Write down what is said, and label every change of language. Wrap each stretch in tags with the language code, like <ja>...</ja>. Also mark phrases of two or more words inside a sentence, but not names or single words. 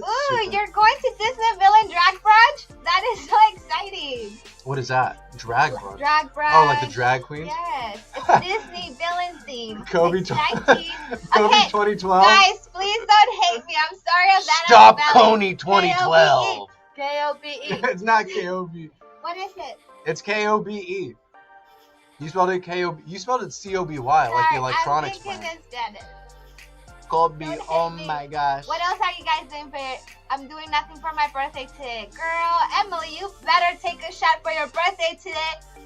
<en>Ooh, you're going to Disneyville and Drag Brunch? That is so exciting. What is that? Drag brunch? Drag Brunch. Oh, like the drag queens? Yes. It's Disney villain theme. Kobe, Kobe okay, 2012. Guys, please don't hate me. I'm sorry I'm bad Stop at spelling. Coney 2012. K-O-B-E. It's not K-O-B. What is it? It's K-O-B-E. You spelled it K-O-B. You spelled it C-O-B-Y, like the electronics I'm brand. thinking instead. Kobe, oh my gosh. What else are you guys doing for I'm doing nothing for my birthday today. Girl, Emily, you better take a shot for your birthday today.</en>